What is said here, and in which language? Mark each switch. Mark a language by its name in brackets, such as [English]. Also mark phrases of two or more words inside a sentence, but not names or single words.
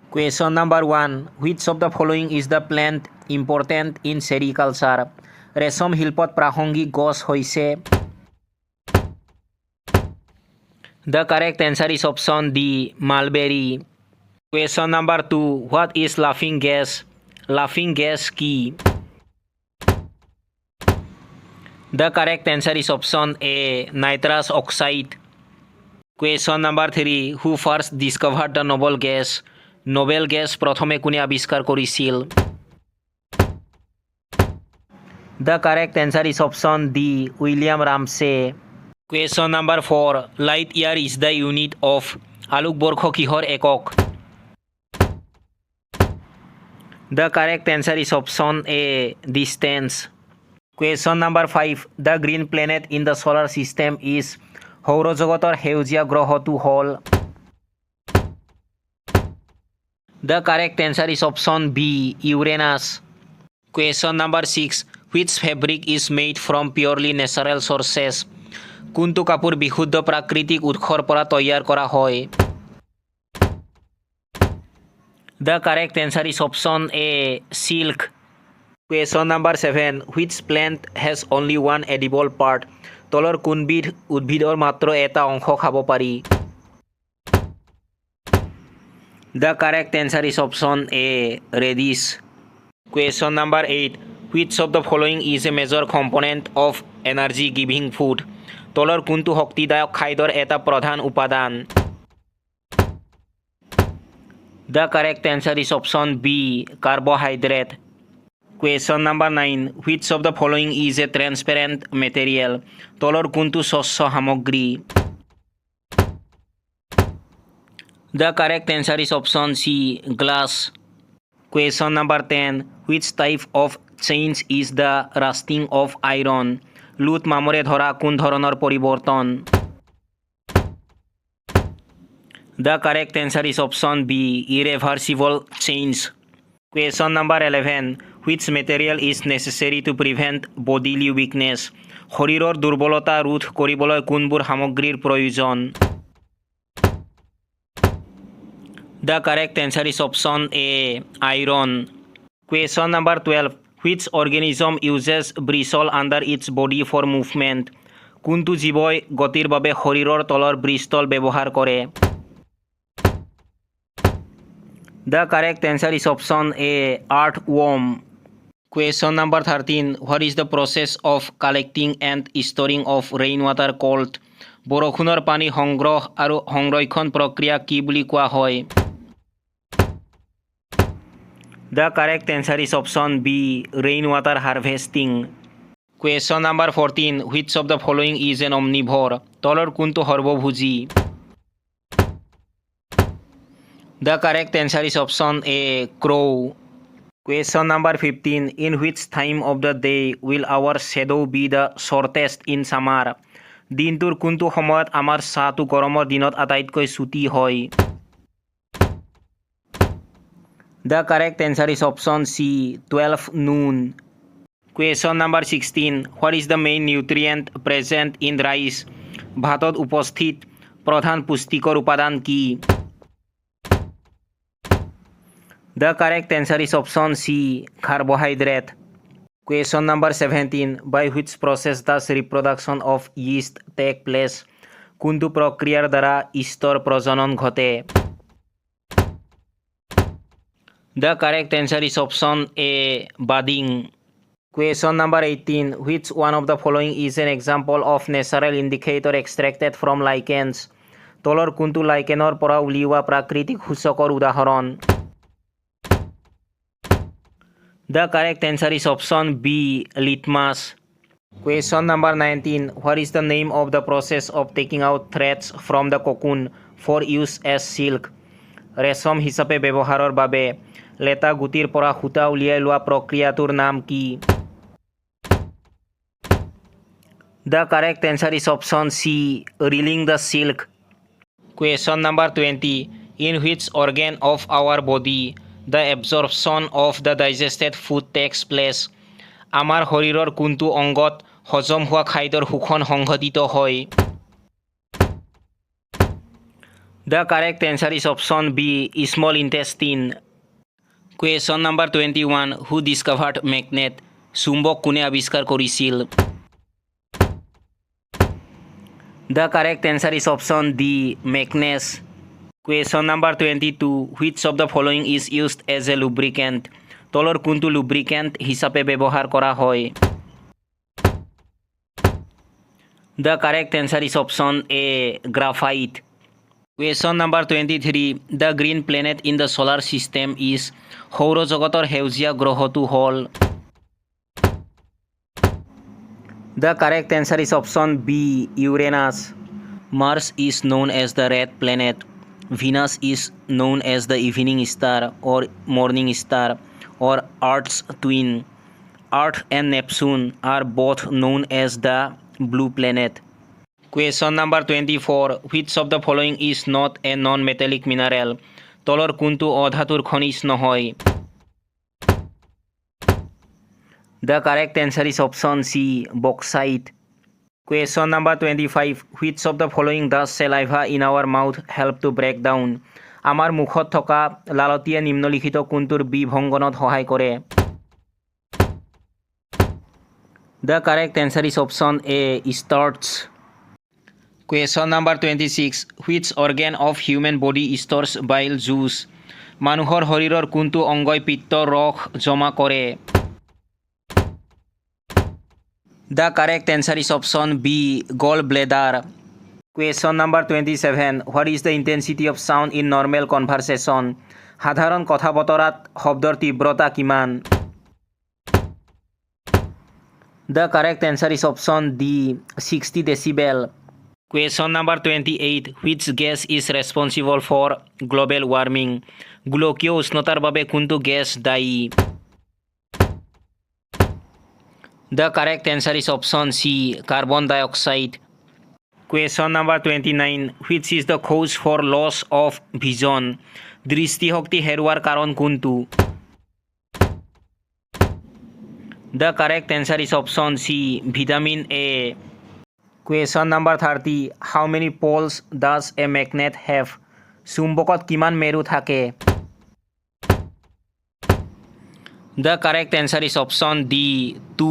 [English] Question number 1. Which of the following is the plant important in sericulture? [Assamese] ৰেচম শিল্পত প্ৰাসংগিক গছ হৈছে [English] The correct answer is option D. Mulberry. Question number 2. What is laughing gas? Laughing gas কি? The correct answer is option A. Nitrous oxide. Question number 3. Who first discovered the noble gas? noble gas [Assamese] প্ৰথমে কোনে আৱিষ্কাৰ কৰিছিল? [English] The correct answer is option D. William Ramsay. Question number 4. Light year is the unit of [Assamese] আলোকবৰ্ষ কিহৰ একক? [English] The correct answer is option A. Distance. Question number 5. The green planet in the solar system is [Assamese] সৌৰজগতৰ সেউজীয়া গ্ৰহটো হ'ল [English] The correct answer is option B. Uranus. Question number 6. Which fabric is made from purely natural sources? [Assamese] কোনটো কাপোৰ বিশুদ্ধ প্ৰাকৃতিক উৎসৰ পৰা তৈয়াৰ কৰা হয়? [English] The correct answer is option A. Silk. Question number 7. Which plant has only one edible part? [Assamese] তলৰ কোনবিধ উদ্ভিদৰ মাত্ৰ এটা অংশ খাব পাৰি? [English] The correct answer is option A. Radish. Question number 8. Which of the following is a major component of energy giving food? [Assamese] তলৰ কোনটো শক্তিদায়ক খাদ্যৰ এটা প্ৰধান উপাদান? [English] The correct answer is option B. Carbohydrate. Question number 9. Which of the following is a transparent material? [Assamese] তলৰ কোনটো স্বচ্ছ সামগ্ৰী? [English] The correct answer is option C. Glass. Question number 10. Which type of change is the rusting of iron? [Assamese] লুট মামৰে ধৰা কোন ধৰণৰ পৰিৱৰ্তন? [English] The correct answer is option B. Irreversible change. Question number 11. Which material is necessary to prevent bodily weakness? [Assamese] শৰীৰৰ দুৰ্বলতা ৰোধ কৰিবলৈ কোনবোৰ সামগ্ৰীৰ প্ৰয়োজন? [English] The correct answer is option A. Iron. Question number 12. Which organism uses bristle under its body for movement? [Assamese] কোনটো জীৱই গতিৰ বাবে শৰীৰৰ তলৰ ব্ৰিষ্টল ব্যৱহাৰ কৰে? [English] The correct answer is option A. Earthworm. Question number 13. What is the process of collecting and storing of rainwater called? [Assamese] বৰষুণৰ পানী সংগ্ৰহ আৰু সংৰক্ষণ প্ৰক্ৰিয়া কি বুলি কোৱা হয়? [English] The correct answer is option B. Rainwater harvesting. Question number 14. Which of the following is an omnivore? [Assamese] তলৰ কোনটো সৰ্বভোজী? [English] The correct answer is option A. Crow. Question number 15. In which time of the day will our shadow be the shortest in summer? [Assamese] দিনটোৰ কোনটো সময়ত আমাৰ ছাঁটো গৰমৰ দিনত আটাইতকৈ চুটি হয়? [English] The correct answer is option C. 12 noon. Question number 16. What is the main nutrient present in rice? [Assamese] ভাতত উপস্থিত প্ৰধান পুষ্টিকৰ উপাদান কি? [English] The correct answer is option C. Carbohydrate. Question number 17. By which process does reproduction of yeast take place? [Assamese] কোনটো প্ৰক্ৰিয়াৰ দ্বাৰা ইষ্টৰ প্ৰজনন ঘটে? [English] The correct answer is option A. Budding. Question number 18. Which one of the following is an example of natural indicator extracted from lichens? [Assamese] তলৰ কোনটো লাইকেনৰ পৰা উলিওৱা প্ৰাকৃতিক সূচকৰ উদাহৰণ? [English] The correct answer is option B. Litmus. Question number 19. What is the name of the process of taking out threads from the cocoon for use as silk? [Assamese] ৰেচম হিচাপে ব্যৱহাৰৰ বাবে লেটা গুটিৰ পৰা সূতা উলিয়াই লোৱা প্ৰক্ৰিয়াটোৰ নাম কি? [English] The correct answer is option C. Reeling the silk. Question number 20. In which organ of our body the absorption of the digested food takes place? [Assamese] আমাৰ শৰীৰৰ কোনটো অংগত হজম হোৱা খাদ্যৰ শোষণ সংঘটিত হয়? [English] The correct answer is option B, small intestine. Question number 21. Who discovered magnet? [Assamese] চুম্বক কোনে আৱিষ্কাৰ কৰিছিল? [English] The correct answer is option D, Magnus. Question number 22. Which of the following is used as a lubricant? [Assamese] তলৰ কোনটো lubricant হিচাপে ব্যৱহাৰ কৰা হয়? [English] The correct answer is option A, graphite. Question number 23. The green planet in the solar system is [Assamese] সৌৰজগতৰ সেউজীয়া গ্ৰহটো হ'ল? [English] The correct answer is option B, Uranus. Mars is known as the red planet. Venus is known as the evening star or morning star or Earth's twin. Earth and Neptune are both known as the blue planet. Question number 24. Which of the following is not a non-metallic mineral? [Assamese] তলৰ কোনটো অধাতুৰ খনিজ নহয়? [English] The correct answer is option C, bauxite. Question number 25. Which of the following does saliva in our mouth help to break down? [Assamese] আমাৰ মুখত থকা লালতীয়ে নিম্নলিখিত কোনটোৰ বিভংগনত সহায় কৰে? [English] The correct answer is option A, starch. Question number 26. Which organ of human body stores bile juice? [Assamese] মানুহৰ শৰীৰৰ কোনটো অংগই পিত্তৰ ৰস জমা কৰে? [English] The correct answer is option B, gallbladder. Question number 27. What is the intensity of sound in normal conversation? [Assamese] সাধাৰণ কথা বতৰাত শব্দৰ তীব্ৰতা কিমান? [English] The correct answer is option D, 60 decibel. Question number 28. Which gas is responsible for global warming? [Assamese] গোলকীয় উষ্ণতাৰ বাবে কোনটো গেছ দায়ী? [English] The correct answer is option C, carbon dioxide. Question number 29. Which is the cause for loss of vision? [Assamese] দৃষ্টিশক্তি হেৰুৱাৰ কাৰণ কোনটো? [English] The correct answer is option C, vitamin A. Question number 30. How many poles does a magnet have? [Assamese] চুম্বকত কিমান মেৰু থাকে? [English] The correct answer is option D, 2.